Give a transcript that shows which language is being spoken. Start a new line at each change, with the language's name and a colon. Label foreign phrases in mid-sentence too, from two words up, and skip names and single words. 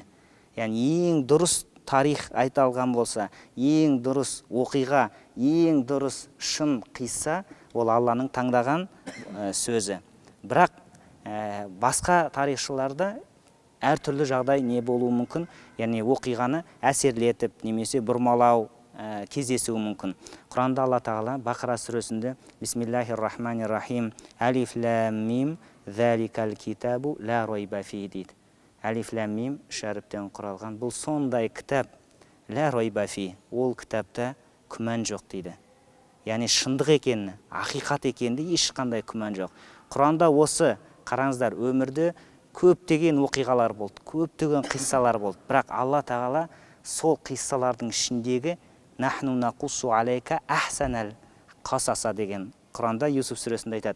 Kazakh: Яғни ең дұрыс тарих айталған болса, ең дұрыс оқиға, ең дұрыс шын қисса ол Алланың таңдаған сөзі. Бірақ басқа тарихшыларда әртүрлі жағдай не болуы мүмкін, яғни оқиғаны әсерлетіп немесе бұрмалау кездесуі мүмкін. Құранда Алла тағала Бақара сүресінде
Arabic: بسم الله الرحمن الرحيم الم ذلك الكتاب لا ريب فيه
Kazakh: дейді.
Arabic: ألف لام ميم
Kazakh: үш әріптен құралған бұл сондай кітап,
Arabic: لا ريب فيه,
Kazakh: ол кітапта күмән жоқ дейді. Яғни шындық екені, ақиқат екенде ешқандай күмән жоқ. Құранда осы қараңыздар, өмірде көптеген оқиғалар болды, көптеген қиссалар болды. Бірақ Алла тағала сол қиссалардың ішіндегі
Arabic: نحن نقص عليك أحسن القصص
Kazakh: деген Құранда Юсуф сүресінде айтады.